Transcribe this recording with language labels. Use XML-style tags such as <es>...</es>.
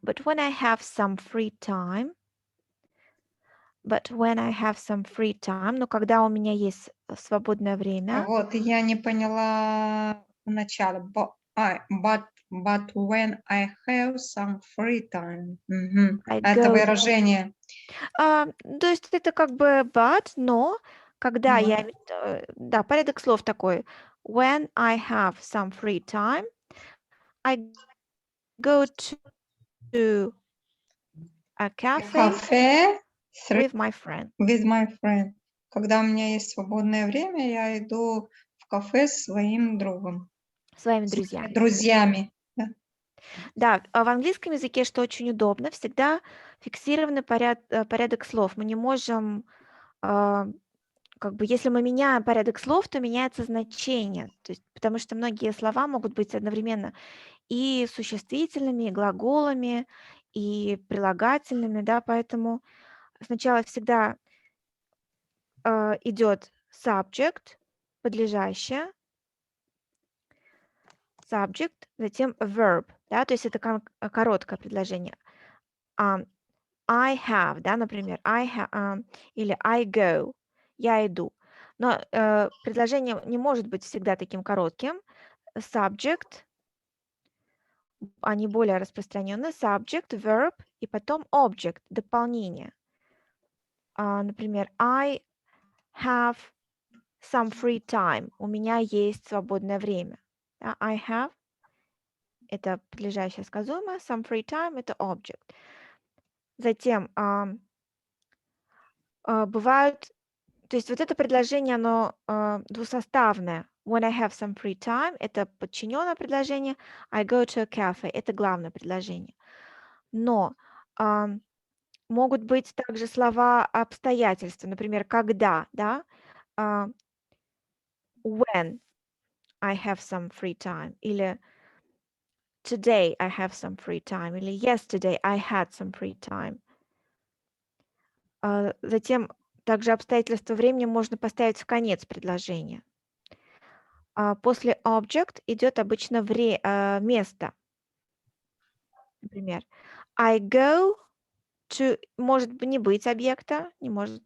<en>But when I have some free time,</en> <ru>ну, когда у меня есть свободное время, Вот, я не поняла начало.</ru> <en>But when I have some free time. Мгм. I</en> <ru>Это</ru> <en>go.</en> <ru>выражение. То есть это как бы but, но когда Но. я, да, порядок слов такой.</ru> <en>When I have some free time, I go to a cafe</en> <ru>Кафе</ru> <en>with my friend. with my friend.</en> <ru>Когда у меня есть свободное время, я иду в кафе с своим другом, Своими с друзьями. моими друзьями. Да. Да, в английском языке, что очень удобно, всегда фиксированный порядок слов. Мы не можем, как бы, если мы меняем порядок слов, то меняется значение. То есть, потому что многие слова могут быть одновременно и существительными, и глаголами, и прилагательными, да, поэтому сначала всегда идет subject, подлежащее, subject, затем verb, да, то есть это короткое предложение.</ru> <en>I have,</en> <ru>да, например, или</ru> <en>I go,</en> <ru>я иду. Но предложение не может быть всегда таким коротким. Subject, они более распространены. Subject, verb и потом object, дополнение.</ru> <en>Например, I have some free time.</en> <ru>У меня есть свободное время. Да,</ru> <en>I have</en> <ru>– это подлежащее сказуемое.</ru> <en>Some free time – это object.</en> <ru>Затем бывают, то есть вот это предложение, оно двусоставное.</ru> <en>When I have some free time –</en> <ru>это подчиненное предложение.</ru> <en>I go to a cafe –</en> <ru>это главное предложение. Но могут быть также слова обстоятельства, например, когда, да,</ru> <en>when I have some free time, или today I have some free time, или yesterday I had some free time.</en> <ru>Затем также обстоятельства времени можно поставить в конец предложения. После object идет обычно место. Например,</ru> <en>I go to,</en> <ru>может не быть объекта, не может.</ru>